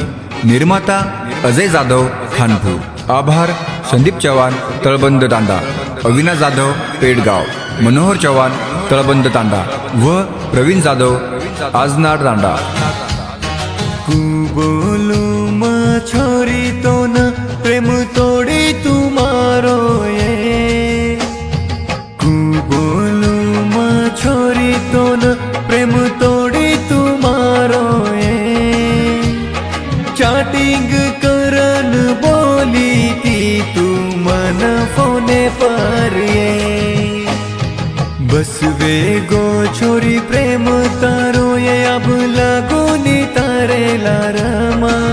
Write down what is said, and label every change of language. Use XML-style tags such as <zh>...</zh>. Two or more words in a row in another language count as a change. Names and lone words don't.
<mr>निर्माता अजय जाधव खानपूर। आभार संदीप चव्हाण तळबंद तांडा, अविनाश जाधव पेडगाव, मनोहर चव्हाण तळबंद तांडा व प्रवीण जाधव आजनाड तांडा।</mr> <lmn>बोलू छोरी तो न प्रेम तोड़ी तुम्हारो ये, बोलू छोरी तो न प्रेम तोड़ी तुम्हारो ये। चैटिंग करन बोली थी तू मन फोने पर ये, बस वेगो छोरी प्रेम तारो ये अब लगोनी तारे लारमा।</lmn>